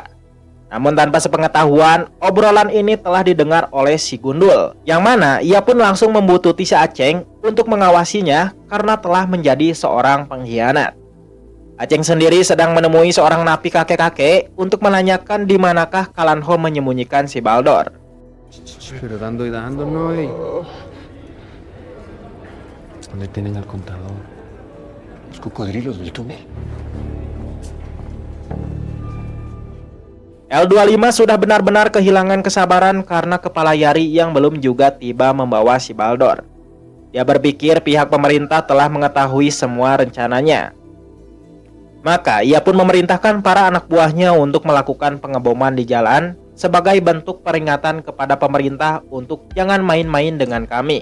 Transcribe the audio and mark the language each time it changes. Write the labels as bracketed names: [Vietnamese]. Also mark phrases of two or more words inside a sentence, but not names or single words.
[Indonesian] Namun tanpa sepengetahuan, obrolan ini telah didengar oleh si Gundul, yang mana ia pun langsung membututi si Aceng untuk mengawasinya karena telah menjadi seorang pengkhianat. Aceng sendiri sedang menemui seorang napi kakek-kakek untuk menanyakan di manakah Kalanho menyembunyikan si Baldor. [Spanish] Pero dando y dando, no, ey. ¿Dónde tienen al contador? Los cocodrilos del túnel. [Indonesian] L25 sudah benar-benar kehilangan kesabaran karena kepala Yari yang belum juga tiba membawa si Baldor. Dia berpikir pihak pemerintah telah mengetahui semua rencananya. Maka ia pun memerintahkan para anak buahnya untuk melakukan pengeboman di jalan sebagai bentuk peringatan kepada pemerintah untuk jangan main-main dengan kami.